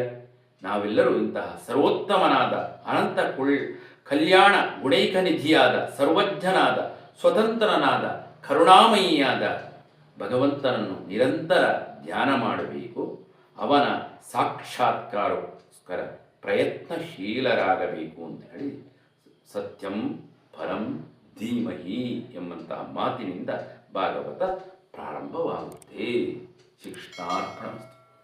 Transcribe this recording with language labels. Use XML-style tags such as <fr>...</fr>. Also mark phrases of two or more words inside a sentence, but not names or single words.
<kn>ನಾವೆಲ್ಲರೂ ಇಂತಹ ಸರ್ವೋತ್ತಮನಾದ ಅನಂತ ಕಲ್ಯಾಣ ಗುಣೈಕ ನಿಧಿಯಾದ ಸರ್ವಜ್ಞನಾದ ಸ್ವತಂತ್ರನಾದ ಕರುಣಾಮಯಿಯಾದ ಭಗವಂತನನ್ನು ನಿರಂತರ ಧ್ಯಾನ ಮಾಡಬೇಕು. ಅವನ ಸಾಕ್ಷಾತ್ಕಾರಕ್ಕೋಸ್ಕರ ಪ್ರಯತ್ನಶೀಲರಾಗಬೇಕು ಅಂತ ಹೇಳಿ</kn> <sa>ಸತ್ಯಂ ಫಲಂ ಧೀಮಹಿ</sa> <kn>ಎಂಬಂತಹ ಮಾತಿನಿಂದ ಭಾಗವತ ಪ್ರಾರಂಭವಾಗುತ್ತೆ. ಶಿಕ್ಷಣಾರ್ಪಣ.</kn>